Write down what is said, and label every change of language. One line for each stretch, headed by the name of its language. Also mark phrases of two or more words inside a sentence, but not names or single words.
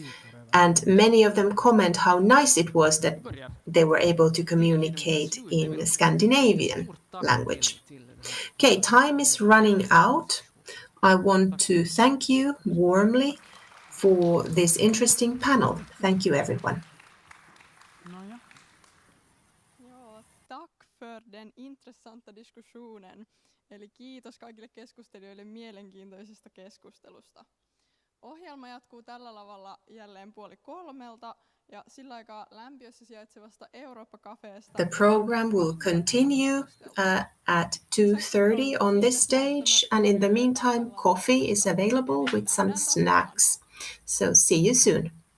English: And many of them comment how nice it was that they were able to communicate in Scandinavian language. Okay, time is running out. I want to thank you warmly for this interesting panel. Thank you, everyone.
Swedish: Nåja. Joo, tack för den intressanta diskussionen.
Finnish: Eli kiitos kaikille keskustelijoille mielenkiintoisesta keskustelusta. Ohjelma jatkuu tällä lavalla jälleen 2:30 ja sillä aikaa lämpiössä sijaitsevasta Eurooppa-kafeesta.
English: The program will continue at 2:30 on this stage, and in the meantime, coffee is available with some snacks. So see you soon.